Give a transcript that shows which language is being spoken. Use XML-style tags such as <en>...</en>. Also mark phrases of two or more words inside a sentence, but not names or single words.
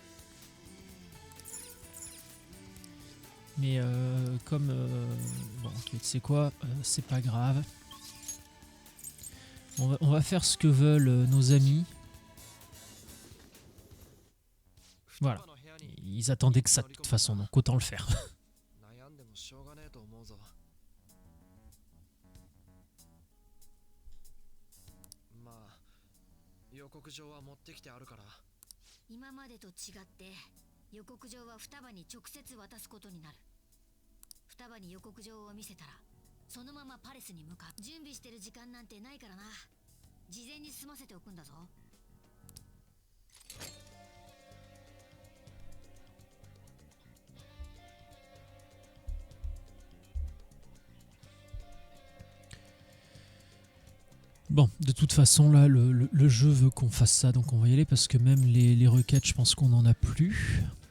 <fr>Mais comme... bon, ok, tu sais quoi, c'est pas grave. On va faire ce que veulent nos amis. Voilà. Ils attendaient que ça de toute façon, donc autant le faire.</fr> <ja>予告状は持ってきてあるから。今までと違って予告状は双葉に直接渡すことになる。双葉に予告状を見せたらそのままパレスに向かう。準備してる時間なんてないからな。事前に済ませておくんだぞ。</ja> <fr>Bon, de toute façon, là, le jeu veut qu'on fasse ça, donc on va y aller, parce que même les requêtes, je pense qu'on n'en a plus.</fr>